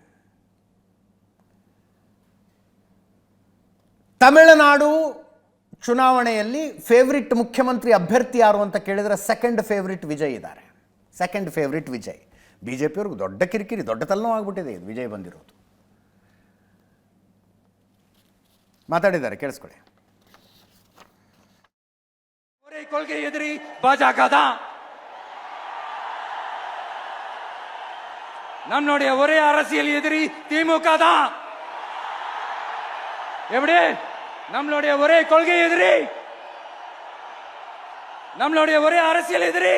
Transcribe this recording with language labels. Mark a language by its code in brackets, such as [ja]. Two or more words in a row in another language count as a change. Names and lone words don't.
[kn] ತಮಿಳುನಾಡು ಚುನಾವಣೆಯಲ್ಲಿ ಫೇವ್ರಿಟ್ ಮುಖ್ಯಮಂತ್ರಿ ಅಭ್ಯರ್ಥಿ ಯಾರು ಅಂತ ಕೇಳಿದರೆ [en] second favourite [kn] ವಿಜಯ್ ಇದ್ದಾರೆ. [en] second favourite ವಿಜಯ್. [kn] BJP-ಅವ್ರಿಗೆ ದೊಡ್ಡ ಕಿರಿಕಿರಿ, ದೊಡ್ಡ ತಲೆನೋವು ಆಗ್ಬಿಟ್ಟಿದೆ ಇದು ವಿಜಯ್ ಬಂದಿರೋದು. ಮಾತಾಡಿದ್ದಾರೆ, ಕೇಳಿಸ್ಕೊಳ್ಳಿ. [ta] கொள்கை எதிரி பாஜக தான். நம்மளுடைய ஒரே அரசியல் எதிரி திமுக தான். எப்படி? நம்மளுடைய ஒரே கொள்கை எதிரி, நம்மளுடைய ஒரே அரசியல் எதிரி.